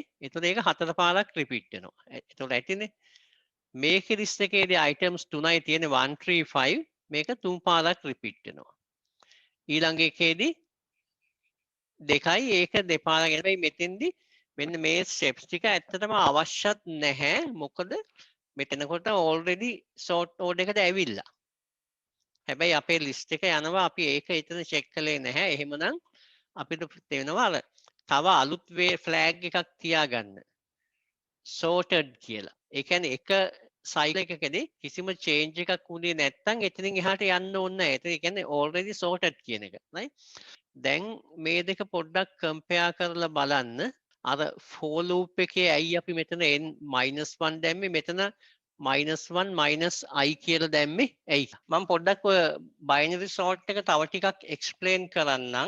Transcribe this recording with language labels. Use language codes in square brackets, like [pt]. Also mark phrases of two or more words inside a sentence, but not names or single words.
[si] එතකොට ඒක 4 පාරක් රිපීට් වෙනවා. එතකොට ඇතිනේ. මේකේ ලිස්ට් එකේදී items 3යි තියෙන්නේ 1 3 5 මේක 3 පාරක් රිපීට් වෙනවා. ඊළඟ එකේදී දෙකයි ඒක දෙපාරක්. හැබැයි මෙතෙන්දී මෙන්න මේ ස්ටෙප්ස් ටික ඇත්තටම අවශ්‍යත් නැහැ. මොකද මෙතනකොට [en] already sort order [si] එකට ඇවිල්ලා. හැබැයි අපේ ලිස්ට් එක යනවා අපි ඒක එතන චෙක් කළේ නැහැ. එහෙමනම් අපිට තේනවා අර තව අලුත් වේ ෆ්ලෑග් එකක් තියාගන්න. sorted කියලා. ඒ කියන්නේ එක සයිකල් එකකදී කිසිම change එකක් වුණේ නැත්නම් එතනින් එහාට යන්න ඕනේ නැහැ. ඒ කියන්නේ [en] already sorted [si] කියන එක. right? දැන් මේ දෙක පොඩ්ඩක් compare කරලා බලන්න. අර [en] for loop [si] එකේ ඇයි අපි මෙතන -1 දැම්මේ මෙතන -1 -i කියලා දැම්මේ ඇයි? මම පොඩ්ඩක් ඔය [en] binary sort [si] එක තව ටිකක් explain කරන්නම්.